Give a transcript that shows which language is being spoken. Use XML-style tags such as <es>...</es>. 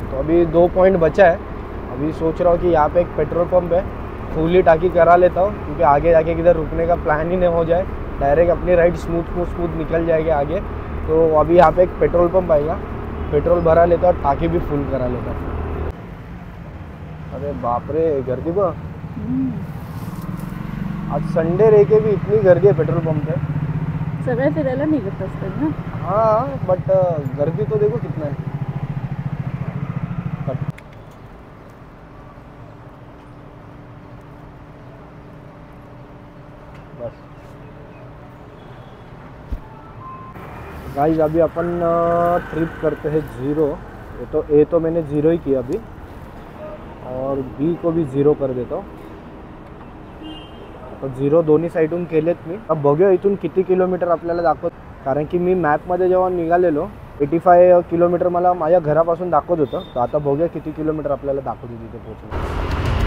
<hi>तो अभी 2 पॉइंट बचा है। अभी सोच रहा हूँ कि यहाँ पे एक पेट्रोल पंप है, फुली टाकी करा लेता हूँ, क्योंकि आगे जाके किधर रुकने का प्लान ही नहीं हो जाए, डायरेक्ट अपनी राइड स्मूथ निकल जाएगी आगे। तो अभी यहाँ पे एक पेट्रोल पंप आएगा, पेट्रोल भरा लेता और टाकी भी फुल करा लेता।</hi> <mr>अरे बाप रे, गर्दी बघ।</mr> <hi>आज संडे रह के भी इतनी गर्दी है पेट्रोल पंप पे।</hi> <mr>सगळे फिरायला निघत असतात ना।</mr> <hi>हाँ, बट गर्दी तो देखो कितना है। गाइस अभी अपन ट्रिप करते हैं 0। ए तो मैंने 0 ही किया अभी, और बी को भी 0 कर देतो.</hi> <mr>तर 0 दोन्ही साईडून केलेत मी. अब बघूया इथून किती किलोमीटर आपल्याला दाखवत, कारण की मी मॅपमध्ये जेव्हा निघालेलो 85 किलोमीटर मला माझ्या घरापासून दाखवत होतं. तर आता बघूया किती किलोमीटर आपल्याला दाखवते तिथे पोहोचून.</mr>